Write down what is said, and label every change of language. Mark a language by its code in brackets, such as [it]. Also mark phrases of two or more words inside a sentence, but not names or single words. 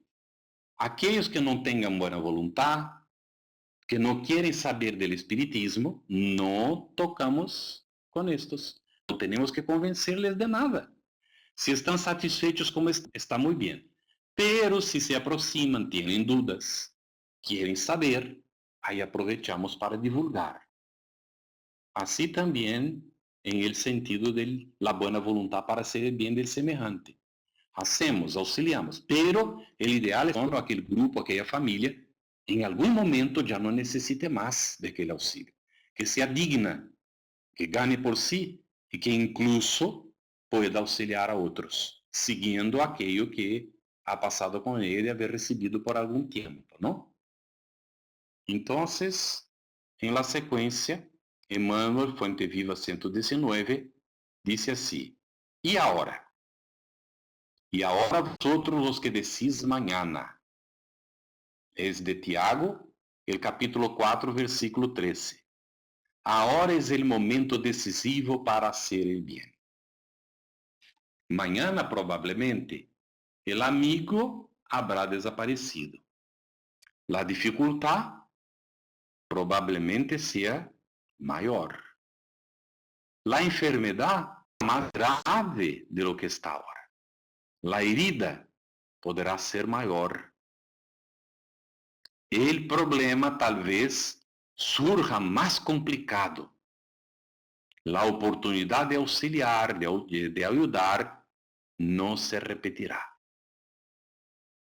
[pt] Aqueles que não tenham boa vontade, que não querem saber do Espiritismo, não tocamos com estes. Não temos que convencer-les de nada. Se estão satisfeitos como está muito bem. Pero se se aproximam, têm dúvidas, querem saber, aí aproveitamos para divulgar. Assim também, [es] em el sentido de la buena voluntad para hacer el bien del semejante. Hacemos, auxiliamos, pero [pt] o ideal é que aquele grupo, aquela família, em algum momento já não necessite mais daquele auxílio. Que seja digna, que ganhe por si e que [es] incluso pueda [pt] auxiliar a outros, seguindo aquilo que ha passado com ele e haver recebido por algum tempo, não? Então, em la sequência, Emmanuel, Fuente Viva 119, disse assim: E agora? E agora [es] vosotros os que decís mañana. Es de Tiago, el capítulo 4, versículo 13. Agora es el momento decisivo para hacer el bien. Mañana, probablemente, el amigo habrá desaparecido. La dificultad probablemente sea mayor. La enfermedad más grave de lo que está ahora. La herida [pt] poderá ser maior. [es] El problema tal vez surja mais complicado. La oportunidad de auxiliar, de ayudar, no se repetirá.